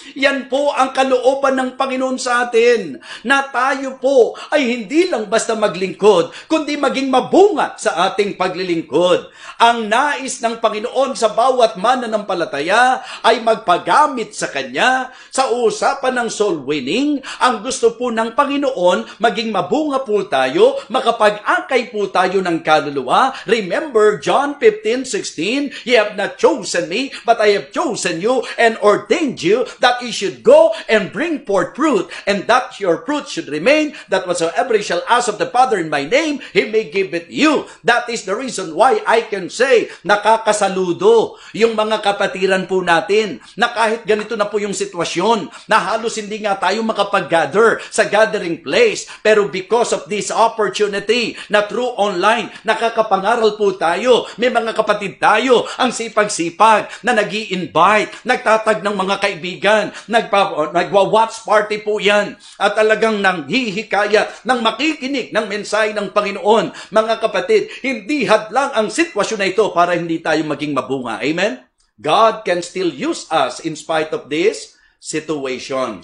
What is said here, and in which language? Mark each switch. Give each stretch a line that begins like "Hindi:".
Filipino: Yan po ang kalooban ng Panginoon sa atin, na tayo po ay hindi lang basta maglingkod, kundi maging mabunga sa ating paglilingkod. Ang nais ng Panginoon sa bawat mananampalataya ay magpagamit sa Kanya sa usapan ng soul winning. Ang gusto po ng Panginoon, maging mabunga po tayo, makapag-akay po tayo ng kaluluwa.
English: Remember John 15:16, "Ye have not chosen me, but I have chosen you and ordained you that you should go and bring forth fruit, and that your fruit should remain, that whatsoever you shall ask of the Father in my name, He may give it you." That is the reason why I can say,
Filipino: nakakasaludo yung mga kapatiran po natin, na kahit ganito na po yung sitwasyon, na halos hindi nga tayo makapag-gather sa gathering place, pero
English: because of this opportunity,
Filipino: na through online, nakakapangaral po tayo, may mga kapatid tayo, ang sipag-sipag, na nag-i-invite, nagtatag ng mga kaibigan, nagwa-watch party po yan, at talagang nanghihikayat ng makikinig ng mensahe ng Panginoon. Mga kapatid, hindi hadlang ang sitwasyon na ito para hindi tayo maging mabunga. Amen?
English: God can still use us in spite of this situation.